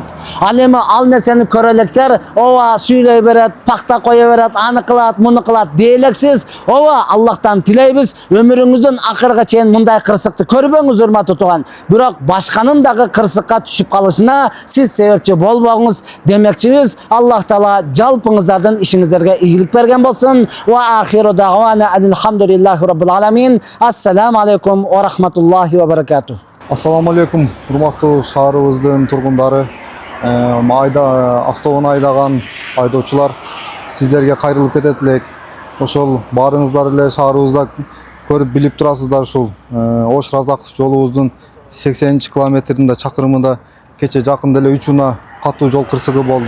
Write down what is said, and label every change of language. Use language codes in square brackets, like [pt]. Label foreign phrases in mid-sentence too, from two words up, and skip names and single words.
[ky] Ал эми ал нерсени көрөлектер ооба сүйлөй берет, пакта кое берет, аны кылат, муну кылат дейлексиз. Ооба Аллахтан тилейбиз, өмүрүңүздүн акырга чейин мындай кырсыкты көрбөңүз урматтуу тууган. Бирок башканын дагы кырсыкка түшүп калышына сиз себепчи болбоңуз демекчибиз. Аллах Таала жалпыңыздардын ишиңиздерге ийгилик берген болсун. [ar] وآخر دعوانا الحمد لله رب العالمين. السلام عليكم ورحمة الله وبركاته. السلام عليكم, [ky] урматтуу шаарыбыздын тургундары, автоунаа айдаган айдоочулар, сиздерге кайрылып кетет элек. Ошол баарыңыздар эле шаарыбызда көрүп билип турасыздар ушул Ош Разаков жолубуздун 80-километринде чакырымында кече жакында эле 3 уна катуу жол кырсыгы болду.